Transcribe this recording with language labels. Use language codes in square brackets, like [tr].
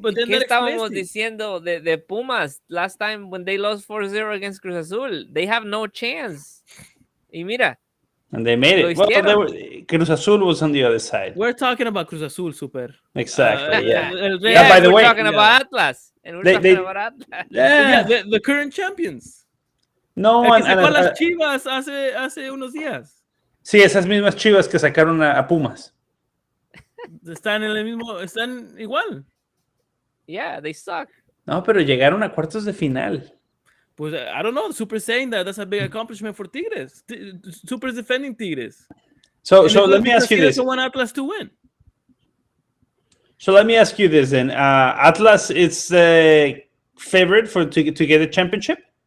[es] ¿Qué estábamos diciendo de Pumas [en] last time when they lost 4-0 against Cruz Azul? They have no chance. [es] Y mira. [en] And they made it. Well, Cruz Azul was on the other side. We're talking about Cruz Azul, Super. Exactly, yeah. By the way, we're talking about Atlas. And we're talking about Atlas. Yeah, the current champions. [es] No, el que sacó las Chivas hace unos días. Sí, esas mismas Chivas que sacaron a Pumas. Están igual. [en] Yeah, they suck. [es] No, pero llegaron a cuartos de final. [en] Pues I don't know. Super saying that's a big accomplishment for Tigres. Super's defending Tigres. So let me ask you this. He doesn't want Atlas to win. So let me ask you this then. Atlas is the favorite to get a championship?